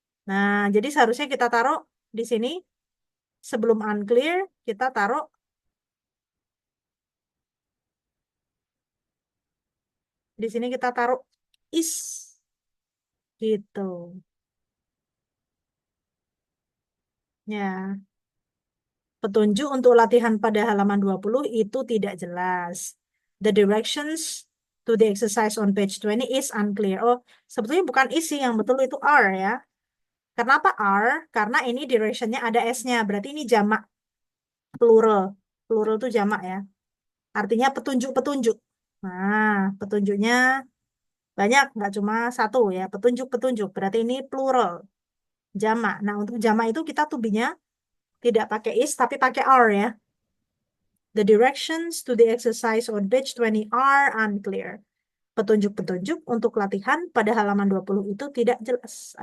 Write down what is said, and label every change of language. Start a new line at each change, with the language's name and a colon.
Indonesian: Nah, jadi seharusnya kita taruh di sini sebelum unclear, kita taruh di sini kita taruh is gitu. Ya. Petunjuk untuk latihan pada halaman 20 itu tidak jelas.
English: The directions to the exercise on page 20 is unclear.
Indonesian: Oh, sebetulnya bukan is sih, yang betul itu are ya. Kenapa are? Karena ini directionnya ada S-nya. Berarti ini jamak. Plural. Plural itu jamak ya. Artinya petunjuk-petunjuk. Nah, petunjuknya banyak, nggak cuma satu ya. Petunjuk-petunjuk. Berarti ini plural. Jamak. Nah, untuk jamak itu kita to be-nya tidak pakai is, tapi pakai are ya.
English: The directions to the exercise on page 20 are unclear.
Indonesian: Petunjuk-petunjuk untuk latihan pada halaman 20 itu tidak jelas.